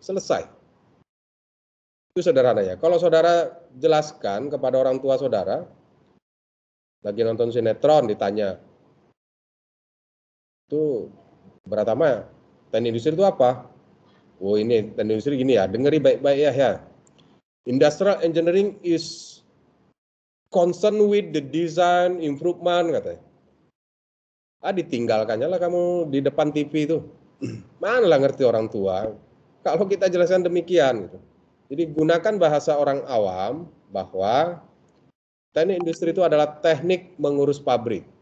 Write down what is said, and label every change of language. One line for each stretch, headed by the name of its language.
Indonesian: Selesai. Itu sederhananya. Kalau saudara jelaskan kepada orang tua saudara, lagi nonton sinetron ditanya, itu Pratama, teknik industri itu apa? Oh ini teknik industri gini ya, dengeri baik-baik ya.
English: Industrial engineering is concerned with the design improvement
Indonesian: katanya. Ditinggalkannya lah kamu di depan TV itu. Mana lah ngerti orang tua. Kalau kita jelaskan demikian gitu. Jadi gunakan bahasa orang awam bahwa teknik industri itu adalah teknik mengurus pabrik.